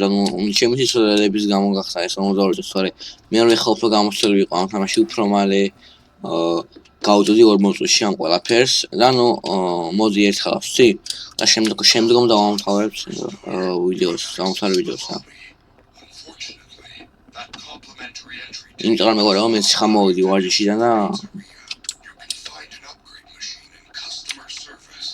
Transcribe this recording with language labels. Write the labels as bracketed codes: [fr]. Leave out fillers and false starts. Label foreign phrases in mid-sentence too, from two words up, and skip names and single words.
[ka] და ჩემი სიცოცხლეების გამო გახსნა ეს 42 წუთი, თორე მე რომ ეხლა უფრო გამოსწორებული ვიყო ამ თამაში უფრო მალე გავუწოდი 40 წუთში ამ ყველაფერს და ნუ მოდი ერთხელ ვსწი და შემდგომ დავამთავრებ ვიდეოს, დავამთავრებ ვიდეოს რა. [en] Unfortunately, that complimentary entry [ka] იმიტომ რომ მეგონა რომ მეც ხამოვიდი ვარჯიშიდან და [en] you can find an upgrade machine in customer service.